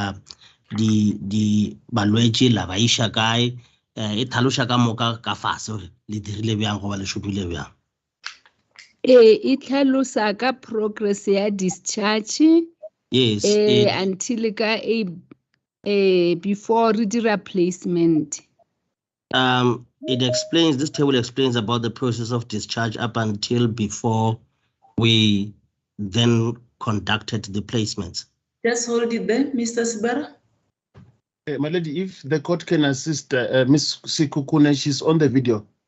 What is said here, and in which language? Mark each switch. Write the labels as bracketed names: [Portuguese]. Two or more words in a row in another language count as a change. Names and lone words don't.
[Northern Sotho] di balwetše la ba iša kae e tlhaloša ka moka ka fase gore le dirile bjang goba le šopile bjang. E tlhalosa ka progress ya discharge. [English] Yes. [Northern Sotho] Until ka before re dira placement. [English] This table explains about the process of discharge up until before we then conducted the placements. Just hold it there, Mr. Sibara. My lady, if the court can assist Miss Sikukune, she's on the video.